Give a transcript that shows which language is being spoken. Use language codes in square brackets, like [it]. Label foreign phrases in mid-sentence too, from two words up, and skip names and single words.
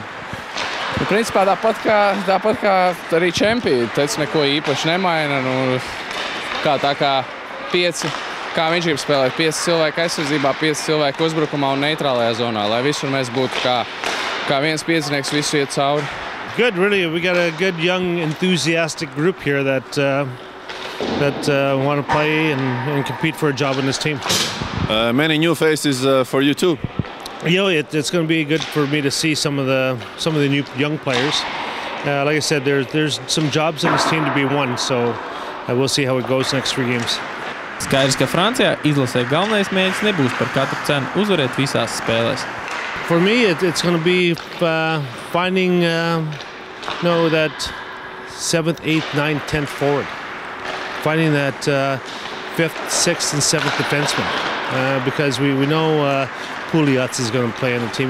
[lv] Nu, principā tāpat kā arī čempioni, teica, neko īpaši nemaina. Nu, kā 5, kā viņš grib spēlēt, 5 cilvēku aizsardzībā, 5 cilvēku uzbrukumā un neitrālajā zonā, lai visur mēs būtu kā viens piecinieks visu iet cauri. [en] Good, really. We got a good, young, enthusiastic group here that want to play and compete for a job in this team. Many new faces for you too. You know, it's going to be good for me to see some of the new young players. Like I said, there's some jobs in this team to be won, so we'll see how it goes next 3 games. [lv] Skaidrs, ka Francijā izlasē galvenais mērķis nebūs par katru cenu uzvarēt visās spēlēs. [en] For me, it's going to be finding that 7th, 8th, 9th, 10th forward. Finding that 5th, 6th, and 7th defenseman. Because we know Pouliot is going to play on the team.